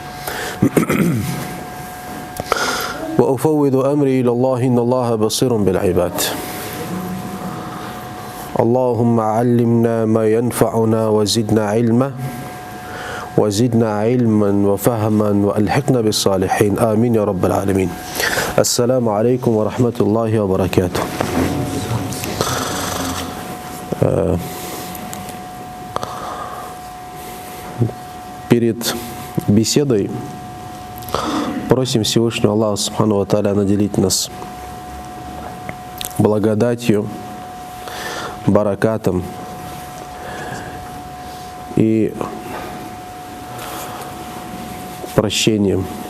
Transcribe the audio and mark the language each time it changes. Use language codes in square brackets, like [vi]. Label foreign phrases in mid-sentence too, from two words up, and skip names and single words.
[ar] وأفوض أمري إلى الله إن الله بصير بالعباد اللهم علمنا ما ينفعنا وزدنا علما وفهما وألحقنا بالصالحين آمين يا رب العالمين. السلام عليكم ورحمة الله وبركاته. [ru] Перед беседой просим Всевышнего Аллаха [ar] سبحانه وتعالى [ru] наделить нас благодатью, баракатом и прощением.